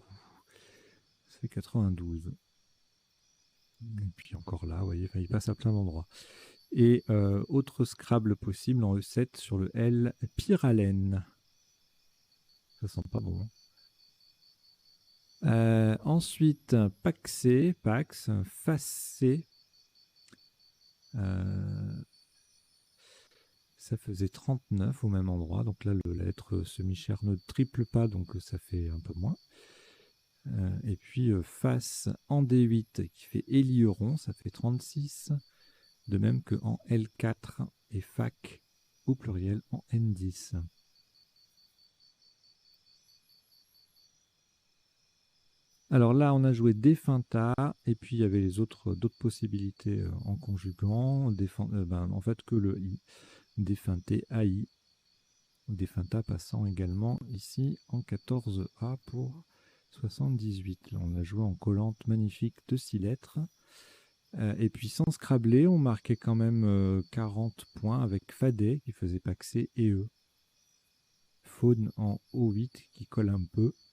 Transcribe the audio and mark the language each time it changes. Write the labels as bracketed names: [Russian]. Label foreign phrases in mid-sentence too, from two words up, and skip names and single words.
[French] Ça fait 92. Et puis encore là, vous voyez, il passe à plein d'endroits. Et autre Scrabble possible en E7 sur le L, pyralène. Ça sent pas bon. Ensuite, paxé, pax, facé. Ça faisait 39 au même endroit. Donc là, la lettre semi-chère ne triple pas, donc ça fait un peu moins. Et puis face en D8 qui fait Élieron, ça fait 36. De même que en L4 et fac au pluriel en N10. Alors là, on a joué Definta, et puis il y avait les d'autres possibilités en conjuguant. En fait, que le I. Definté AI. Definta passant également ici en 14A pour 78. Là, on a joué en collante magnifique de 6 lettres. Et puis sans Scrabbler, on marquait quand même 40 points avec Fadé qui faisait paxé et E. Faune en O8 qui colle un peu.